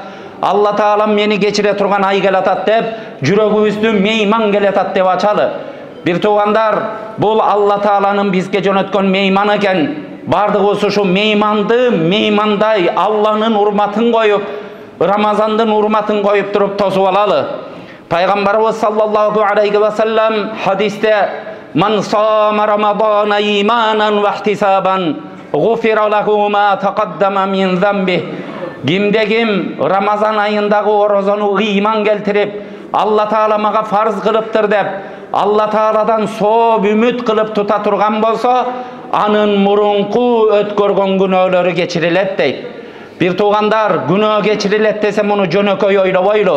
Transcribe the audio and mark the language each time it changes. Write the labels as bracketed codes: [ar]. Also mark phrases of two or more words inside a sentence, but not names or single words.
[ky] Алла Таала мени кечире турган ай келатат деп, жүрөгүбүздү мейман келатат деп ачалы. Бир туугандар, бул Алла Тааланын бизге жөнөткөн мейман экен. Бардыгыбыз ушу мейманды меймандай Алланын урматын коюп, Рамазандын урматын коюп туруп тосуп алалы. [ar] Пайгамбарыбыз صلى الله عليه وسلم хадисте: "من صام رمضان إيمانا واحتسابا غفر له ما تقدم من ذنبه." [ky] Кимде ким Рамазан айындагы орозону ыйман келтирип, Алла Таала мага фарз кылыптыр деп, Алла Тааладан сооп үмүт кылып тута турган болсо, анын мурунку өткөргөн күнөөлөрү кечирилет дейт. Бир туугандар, күнөө кечирилет десе муну жөнөкөй ойлобойлу.